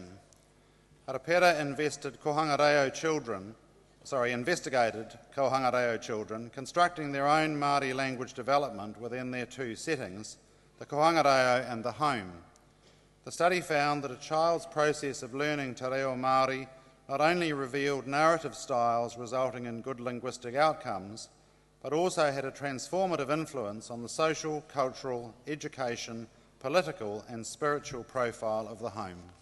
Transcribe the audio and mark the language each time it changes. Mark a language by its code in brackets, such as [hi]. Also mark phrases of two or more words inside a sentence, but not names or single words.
[en] Arapera investigated Kohanga Reo children constructing their own Māori language development within their two settings, the Kohanga Reo and the home. The study found that a child's process of learning [mi] te reo Māori [en] not only revealed narrative styles resulting in good linguistic outcomes, but also had a transformative influence on the social, cultural, education, political and spiritual profile of the home.